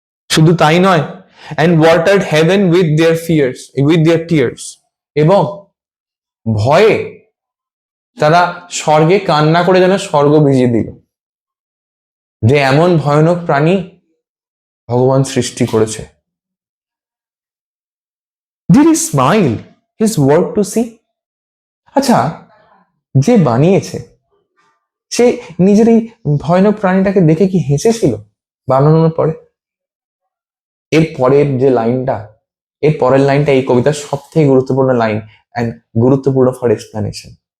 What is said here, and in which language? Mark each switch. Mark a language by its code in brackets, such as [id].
[bn] শুধু তাই নয়, [en] and watered heaven with their fears, with their tears, [bn] এবং ভয়ে তারা স্বর্গে কান্না করে যেন স্বর্গ ভিজিয়ে দিল। যে এমন ভয়ানক প্রাণী ভগবান সৃষ্টি করেছে। [en] Did he smile his work to see? [bn] আচ্ছা, যে বানিয়েছে সে নিজের এই ভয়ানক প্রাণীটাকে দেখে কি হেসেছিল বানানোর পরে? এর পরের যে লাইনটা, এর পরের লাইনটা এই কবিতার সব থেকে গুরুত্বপূর্ণ লাইন, অ্যান্ড গুরুত্বপূর্ণ ফর এক্সপ্লেনেশন।